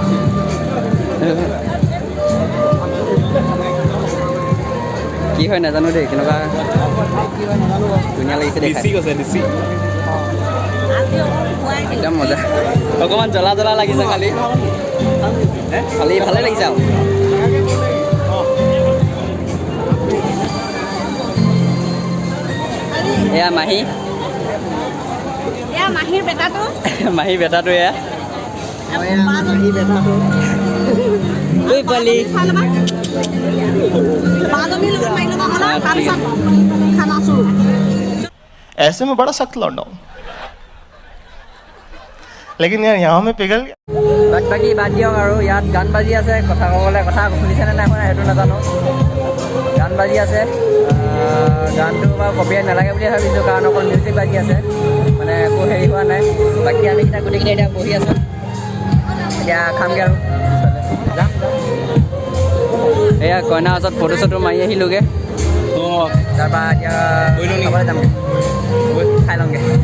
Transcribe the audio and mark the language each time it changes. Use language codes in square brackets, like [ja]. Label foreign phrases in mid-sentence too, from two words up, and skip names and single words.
[as] কি হয় নাজানো দেই কেনেকুৱা ধুনীয়া লাগিছে দেখাই একদম মজা অকণমান জ্বলা জ্বলা লাগিছে খালি খালি ভালে লাগিছে আৰু এয়া মাহী মাহীৰ বেটাটো মাহী বেটাটো এয়া মাহী বেটাটো ঐ পালি [hi] ऐसे में बड़ा सख्त लौंडा हूं लेकिन यार यहाँ में पिघल गया [as] বাকি বাদ দিয়ক আৰু ইয়াত গান বাজি আছে কথা ক'বলৈ কথা শুনিছেনে নাই শুনা সেইটো নাজানো গান বাজি আছে গানটো বাৰু কপিৰাইট নালাগে বুলি ভাবিছোঁ কাৰণ অকল মিউজিক বাজি আছে মানে একো হেৰি হোৱা নাই বাকী আমি গোটেইকেইটা এতিয়া বহি আছোঁ এতিয়া খামগৈ আৰু যাম এয়া কইনা ওচৰত ফটো চটো মাৰি আহিলোগৈ তাৰপৰা এতিয়া খাবলৈ যামগৈ খাই লওঁগৈ